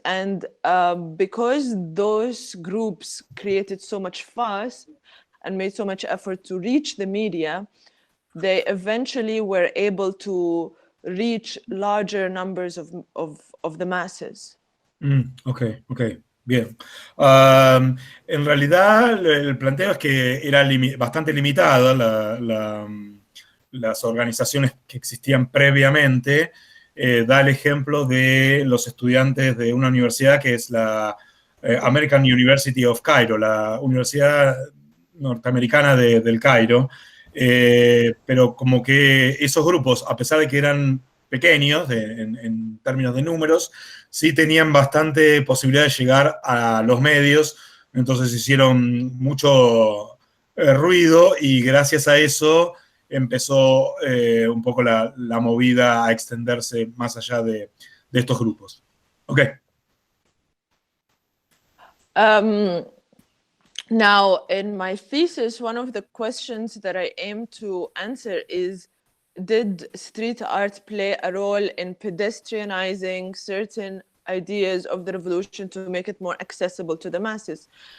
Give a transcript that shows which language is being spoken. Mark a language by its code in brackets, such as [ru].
[en] And because those groups created so much fuss and made so much effort to reach the media, they eventually were able to reach larger numbers of the masses. Okay. [es] Bien. En realidad, el planteo es que era bastante limitada las organizaciones que existían previamente. Da el ejemplo de los estudiantes de una universidad que es la American University of Cairo, la Universidad Norteamericana del Cairo. Pero como que esos grupos, a pesar de que eran pequeños en términos de números, sí tenían bastante posibilidad de llegar a los medios, entonces hicieron mucho ruido y gracias a eso empezó un poco la movida a extenderse más allá de estos grupos. Ok. [en] Now, in my thesis, one of the questions that I aim to answer is, did street art play a role in pedestrianizing certain ideas of the revolution to make it more accessible to the masses?